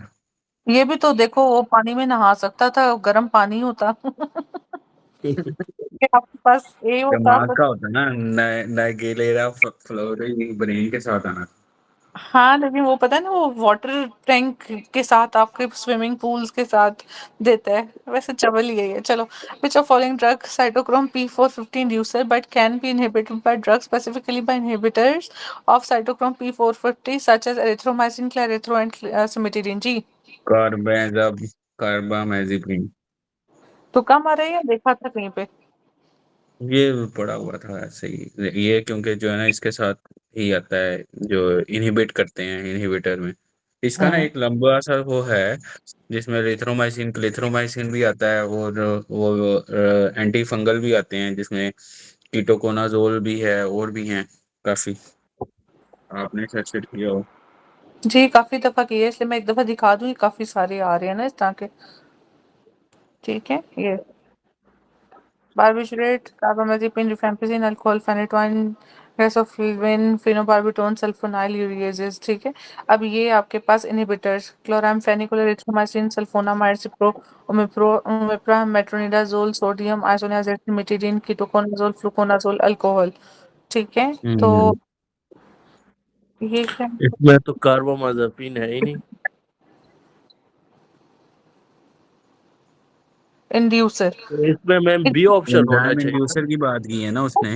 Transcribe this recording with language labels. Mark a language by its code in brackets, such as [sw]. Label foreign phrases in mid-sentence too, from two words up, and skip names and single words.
[hi] ये भी तो देखो, वो पानी में नहा सकता था, गर्म पानी होता कि आपके पास ये होता दिमाग तो। का होता है ना, नाइगेलेरा फ्लोरी ब्रेन के साथ आना। हाँ लेकिन वो पता है ना, वो [en] water tank [hi] के साथ आपके [en] swimming pools [hi] के साथ देता है, वैसे चवल ही है। चलो, [en] which of following drug cytochrome P450 inducer but can be inhibited by drugs, specifically by inhibitors of cytochrome P450 such as erythromycin, clarithromycin and cimetidine? [hi] जी कार्बामेज़ेपिन। तुक्का मारा है या देखा था कहीं पे? ये पड़ा हुआ था ऐसे ही, ये क्योंकि जो है ना इसके साथ ही आता है, जो इनहिबिट करते हैं इनहिबिटर में। इसका ना हम्म एक लंबा सा वो है जिसमें एरिथ्रोमाइसिन क्लिथ्रोमाइसिन भी आता है, और वो एंटी फंगल भी आते हैं जिसमें कीटोकोनाजोल भी है, और भी हैं काफी। आपने सर्च किया हो। जी, काफी दफा किए है, इसलिए मैं एक दफा दिखा दूं, ये काफी सारे आ रहे हैं ना इस तरह के। ठीक है, ये बारबिटरेट, कार्बामेज़ेपिन, रिफैम्पिसिन, अल्कोहल, फेनेटोइन, रेसोफ्लविन, फेनोबारबिटोन, सल्फोनाइल यूरिएजेस। ठीक है, अब ये आपके पास इनहिबिटर्स, क्लोरामफेनिकोल, एरिथ्रोमाइसिन, सल्फोनामाइड, सिप्रो, ओमेप्रा, मेट्रोनिडाजोल, सोडियम आइसोनियाज़ेड, सिमिटीडीन, कीटोकोनाजोल, फ्लुकोनाजोल, अल्कोहल। ठीक है, तो हम्म। ये क्या इसमें तो कार्बामाज़ेपिन है ही नहीं। इंड्यूसर। तो इसमें मैम [en] B option [hi] होना एंजाइम चाहिए ना। इंड्यूसर की बात की है ना उसने।